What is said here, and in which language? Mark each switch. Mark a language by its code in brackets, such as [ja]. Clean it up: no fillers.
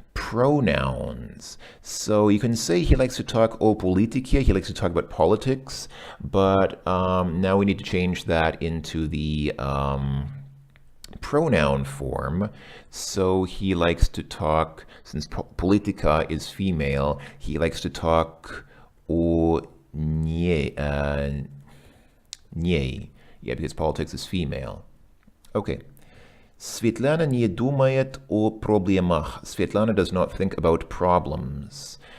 [en] pronouns. So you can say he likes to talk [ru] o politica, [en] he likes to talk about politics, but now we need to change that into the pronoun form. So he likes to talk, since politica is female, he likes to talk [ru] o nie, [en] yeah, because politics is female. Okay. [ru] Svetlana не думает о проблемах. [en] Svetlana does not think about problems.